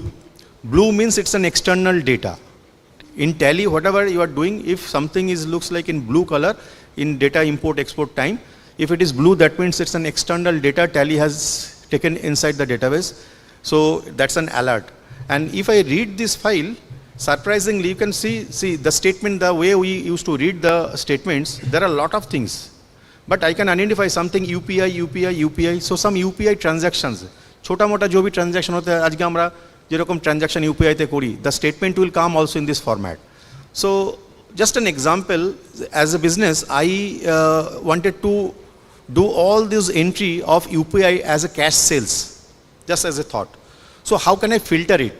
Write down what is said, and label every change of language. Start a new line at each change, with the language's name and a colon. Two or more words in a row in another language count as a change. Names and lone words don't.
English: Blue means it's an external data. In Tally, whatever you are doing, if something is looks like in blue color in data import export time, if it is blue, that means it's an external data Tally has taken inside the database. So that's an alert. And if I read this file, surprisingly, you can see the statement, the way we used to read the statements, there are a lot of things. But I can identify something UPI. So some UPI transactions,
Hindi: छोटा मोटा जो भी ट्रांजैक्शन होते है,
Bangla: আজকে আমরা যেরকম ট্রানজ্যাকশন UPI তে করি,
English: the statement will come also in this format. So just an example, as a business, I wanted to do all this entry of UPI as a cash sales, just as a thought. So how can I filter it?